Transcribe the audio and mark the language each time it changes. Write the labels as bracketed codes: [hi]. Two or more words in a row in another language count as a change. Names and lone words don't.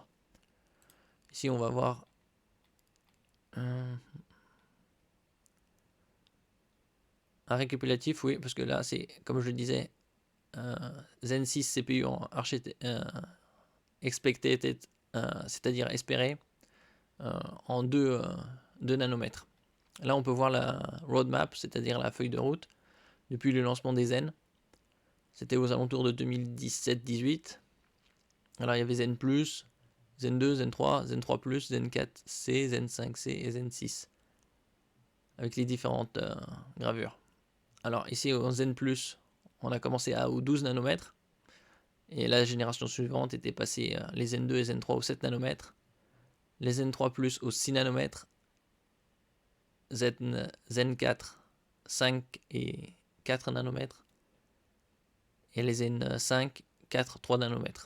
[fr] Ici on va voir un récapitulatif, oui, parce que là c'est, comme je le disais, Zen 6 CPU en expected, c'est-à-dire espéré, en 2 nanomètres. Là on peut voir la roadmap, c'est-à-dire la feuille de route, depuis le lancement des Zen. C'était aux alentours de 2017-18. Alors il y avait Zen+, Zen 2, Zen 3, Zen 3+, Zen 4C, Zen 5C et Zen 6. Avec les différentes gravures. Alors ici au Zen+, on a commencé aux 12 nanomètres. Et la génération suivante était passée les Zen 2 et Zen 3 aux 7 nanomètres. les Zen 3 Plus au 6 nanomètres, Zen 4, 5 et 4 nanomètres, et les Zen 5, 4, 3 nanomètres.